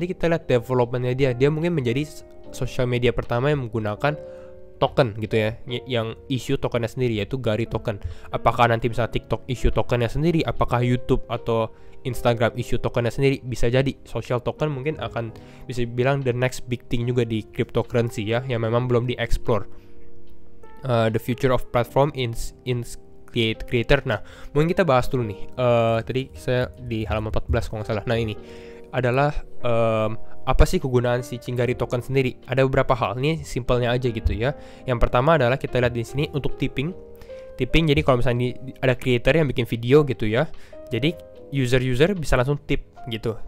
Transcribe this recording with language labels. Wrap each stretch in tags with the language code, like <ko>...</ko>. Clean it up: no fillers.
<id>Nanti kita lihat developmentnya dia mungkin menjadi sosial media pertama yang menggunakan token gitu ya, yang issue tokennya sendiri, yaitu Gari token. Apakah nanti misalnya TikTok issue tokennya sendiri, apakah YouTube atau Instagram issue tokennya sendiri, bisa jadi social token mungkin akan bisa bilang</id> <en>the next big thing</en> <id>juga di cryptocurrency ya, yang memang belum di-explore.</id> <en>The future of platform in creator.</en> <id>Nah, mungkin kita bahas dulu nih. Tadi saya di halaman 14 kalau nggak salah. Nah, ini adalah apa sih kegunaan si Cinggari token sendiri? Ada beberapa hal. Ini simpelnya aja gitu ya. Yang pertama adalah kita lihat di sini untuk tipping. Jadi kalau misalnya ada creator yang bikin video gitu ya. Jadi user bisa langsung tip gitu.</id>